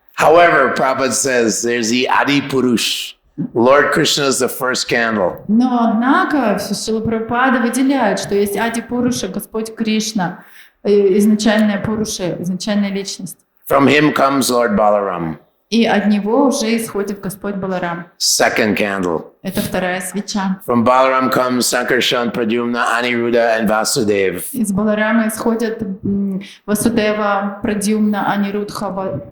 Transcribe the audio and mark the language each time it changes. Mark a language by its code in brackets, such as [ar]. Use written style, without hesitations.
[en] However, Prabhupada says there's the Adi Purush. Lord Krishna is the first candle. [ru] Но однако Шрила Прабхупада выделяет, что есть Ади Пуруша, Господь Кришна, изначальная Пуруша, изначальная личность. [en] From him comes Lord Balaram. [ru] И от него уже исходит Господь Баларам. [en] Second candle. [ru] Это вторая свеча. [en] From Balaram comes Sankarshan, Pradyumna, Aniruddha, and Vasudev. [ru] Из Баларама исходят Васудева, Прадьюмна, Анирудха.